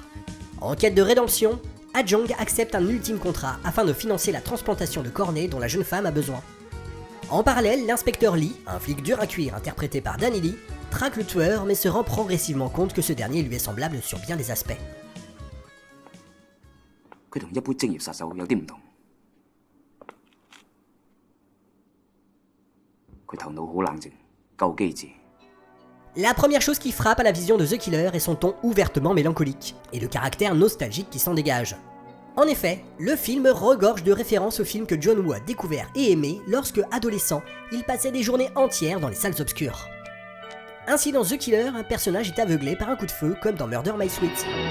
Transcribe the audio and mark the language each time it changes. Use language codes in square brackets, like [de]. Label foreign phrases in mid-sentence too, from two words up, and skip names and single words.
[fr] En quête de rédemption, Ah Jong accepte un ultime contrat afin de financer la transplantation de cornée dont la jeune femme a besoin. En parallèle, l'inspecteur Lee, un flic dur à cuire interprété par Danny Lee, traque le tueur mais se rend progressivement compte que ce dernier lui est semblable sur bien des aspects. [yue] 佢同一般職業殺手有啲唔同，佢頭腦好冷靜，夠機智。 [fr] La première chose qui frappe à la vision de The Killer est son ton ouvertement mélancolique, et le caractère nostalgique qui s'en dégage. En effet, le film regorge de références aux films que John Woo a découverts et aimés lorsque, adolescent, il passait des journées entières dans les salles obscures. Ainsi dans The Killer, un personnage est aveuglé par un coup de feu comme dans Murder My Sweet.